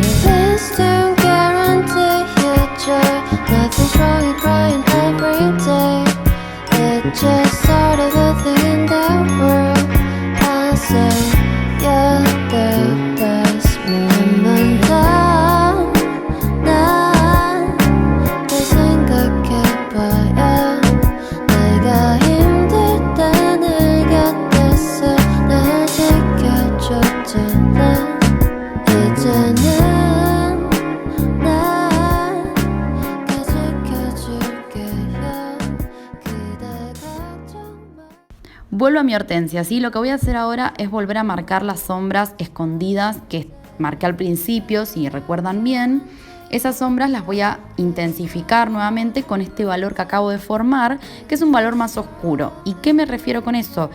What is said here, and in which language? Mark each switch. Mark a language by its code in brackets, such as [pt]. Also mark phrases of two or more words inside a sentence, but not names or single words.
[en] Please don't guarantee your joy. Nothing's wrong with crying every day. It's just sort of a thing in the world. I'll say you're the best moment. [ko] 난 생각해봐야 내가 힘들 때 내 곁에서 날 지켜줬잖아. 이제는 날 지켜줄게요. 그대가 정말. [es] Vuelvo a mi hortensia, ¿sí? Lo que voy a hacer ahora es volver a marcar las sombras escondidas que marqué al principio, si recuerdan bien. Esas sombras las voy a intensificar nuevamente con este valor que acabo de formar, que es un valor más oscuro. ¿Y qué me refiero con eso?